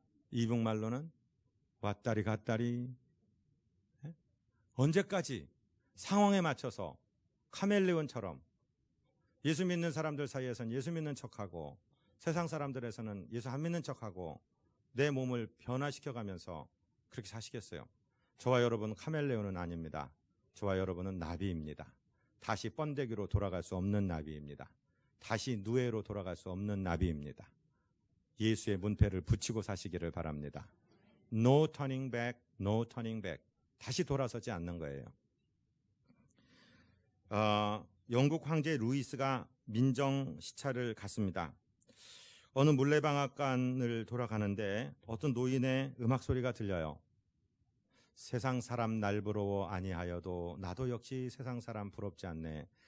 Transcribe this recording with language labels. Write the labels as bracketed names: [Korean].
[Korean] 이북 말로는 왔다리 갔다리. 언제까지 상황에 맞춰서 카멜레온처럼 예수 믿는 사람들 사이에서는 예수 믿는 척하고 세상 사람들에서는 예수 안 믿는 척하고 내 몸을 변화시켜가면서 그렇게 사시겠어요? 저와 여러분은 카멜레온은 아닙니다. 저와 여러분은 나비입니다. 다시 번데기로 돌아갈 수 없는 나비입니다. 다시 누에로 돌아갈 수 없는 나비입니다. 예수의 문패를 붙이고 사시기를 바랍니다. [English] No turning back, no turning back. [Korean] 다시 돌아서지 않는 거예요. 영국 황제 루이스가 민정 시찰을 갔습니다. 어느 물레방앗간을 돌아가는데 어떤 노인의 음악 소리가 들려요. 세상 사람 날 부러워 아니하여도 나도 역시 세상 사람 부럽지 않네.